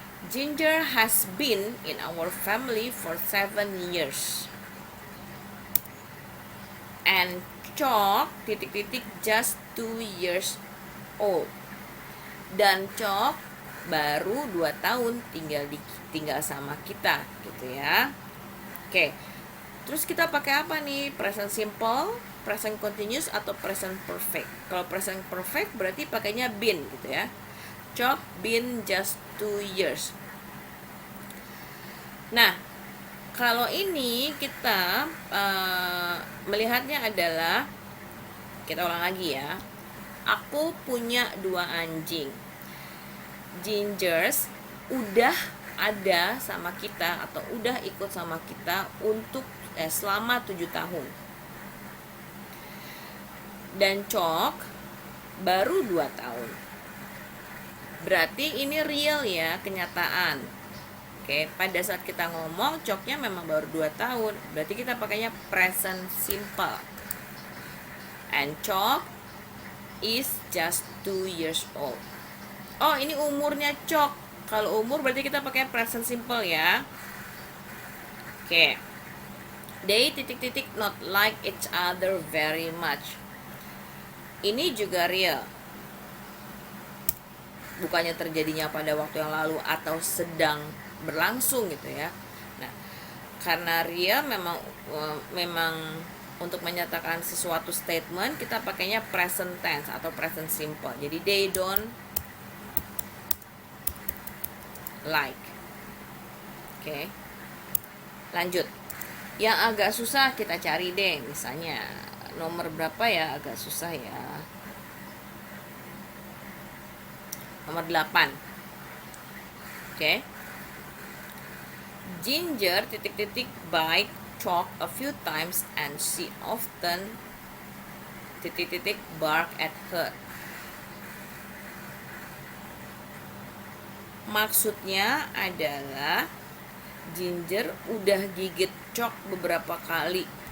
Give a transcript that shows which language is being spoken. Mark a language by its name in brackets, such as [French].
[English] Ginger has been in our family for 7 years. And Chalk just 2 years old. [Indonesian] Dan Chalk baru 2 tahun tinggal sama kita gitu ya. Oke. Terus kita pakai apa nih? Present simple, present continuous atau present perfect? Kalau present perfect berarti pakainya been gitu ya. [English] Chalk been just 2 years. [Indonesian] Nah, kalau ini kita melihatnya adalah, kita ulang lagi ya. Aku punya 2 anjing. Gingers udah ada sama kita atau udah ikut sama kita untuk selama 7 tahun. Dan Chalk baru 2 tahun. Berarti ini real ya, kenyataan. Oke, pada saat kita ngomong Chalknya memang baru 2 tahun. Berarti kita pakainya present simple. [English] And Chalk is just 2 years old. [Indonesian] Oh, ini umurnya Chalk. Kalau umur berarti kita pakai present simple ya. Oke. [English] They not like each other very much. [Indonesian] Ini juga real. Bukannya terjadinya pada waktu yang lalu atau sedang berlangsung gitu ya. Nah, karena real memang untuk menyatakan sesuatu statement kita pakainya present tense atau present simple. Jadi [English] they don't like. [Indonesian] Oke. Lanjut. Yang agak susah kita cari deh. Misalnya nomor berapa ya, agak susah ya. Nomor 8. Oke. [English] Ginger bite Chalk a few times and she often bark at her. [Indonesian] Maksudnya adalah Ginger udah gigit Chalk beberapa kali.